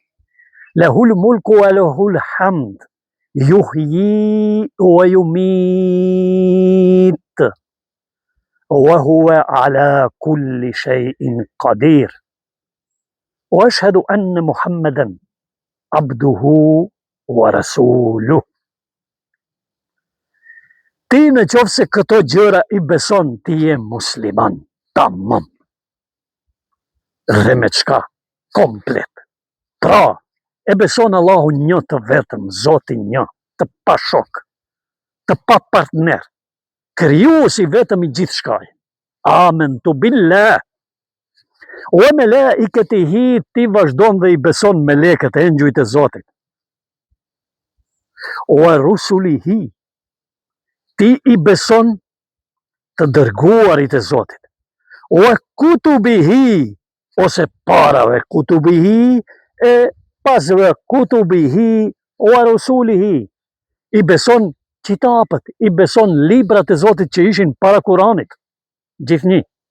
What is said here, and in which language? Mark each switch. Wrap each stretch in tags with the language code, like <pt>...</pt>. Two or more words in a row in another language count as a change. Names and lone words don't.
<ar>له الملك وله الحمد يحيي ويميت وهو على كل شيء قدير. وأشهد أن محمدا عبده ورسوله.</ar> <sq>Ti në qoftë se këto gjëra i beson, ti je musliman, tamam. Dhe me çka? Komplet. Pra, e beson Allahun një të vetëm, Zotin një, të pa shok, të pa partner, krijuesi vetëm i gjithçka.</sq> <ar>آمنت بالله وملائكته,</ar> <sq>ti vazhdon dhe i beson melekët, engjujt e Zotit.</sq> <ar>ورسله,</ar> <sq>ti i beson të dërguarit e Zotit.</sq> <ar>وكتبه,</ar> <sq>ose parave, kutubihi e pasve,</sq> <ar>كتبه ورسله,</ar> <sq>i beson kitabet, i beson librat e Zotit që ishin para Kuranit, gjithnjë.</sq>